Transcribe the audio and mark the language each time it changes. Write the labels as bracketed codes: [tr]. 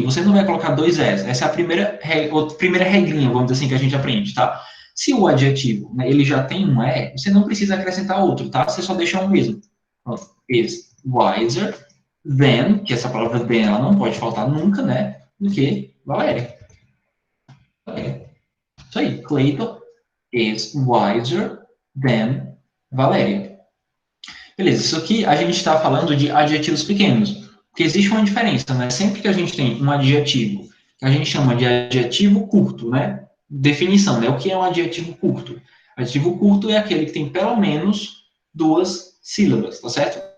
[pt] Você não vai colocar dois Es. Essa é a primeira regrinha, vamos dizer assim, que a gente aprende, tá? Se o adjetivo, né, ele já tem um E, você não precisa acrescentar outro, tá? Você só deixa um mesmo. [en] Is wiser than, [pt] que essa palavra than, ela não pode faltar nunca, né? Do que Valéria. Isso aí. [en] Clayton is wiser than Valéria. [pt] Beleza, isso aqui a gente está falando de adjetivos pequenos, porque existe uma diferença, né? Sempre que a gente tem um adjetivo que a gente chama de adjetivo curto, né? Definição, né? O que é um adjetivo curto? Adjetivo curto é aquele que tem pelo menos duas sílabas, tá certo?